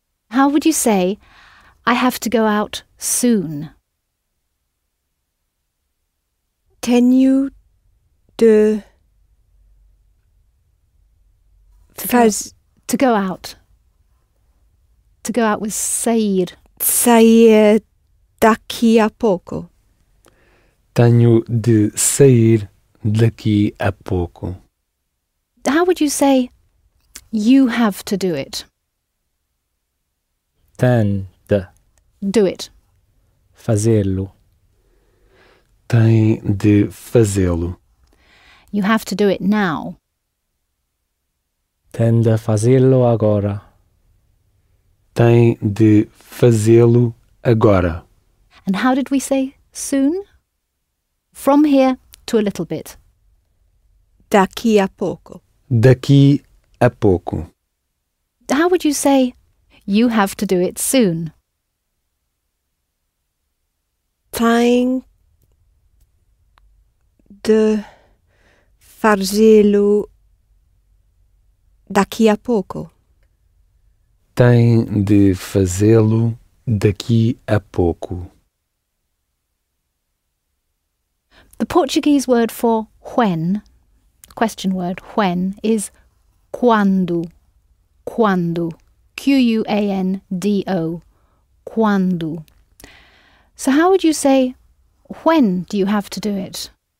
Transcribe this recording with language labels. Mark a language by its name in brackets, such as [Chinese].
[English] How would you say, I have to go out soon? [Portuguese] Tenho de [English] To go out. To go out with sair. [Portuguese] sair daqui a pouco. Tenho de sair daqui a pouco. [English] How would you say you have to do it? [Portuguese] Tem de [English] Do it. [Portuguese] fazê-lo. Tem de fazê-lo. [English] You have to do it now. [Portuguese] Tem de fazê-lo agora. Tem de fazê-lo agora. [English] And how did we say soon? From here to a little bit. [Portuguese] Daqui a pouco. Daqui a pouco. [English] How would you say you have to do it soon? [Portuguese] Tem de fazê-lo daqui a pouco. Tem de fazê-lo daqui a pouco. [English] The Portuguese word for when, question word when, is quando. Quando. [Portuguese] Quando. Quando. [English] So how would you say, when do you have to do it?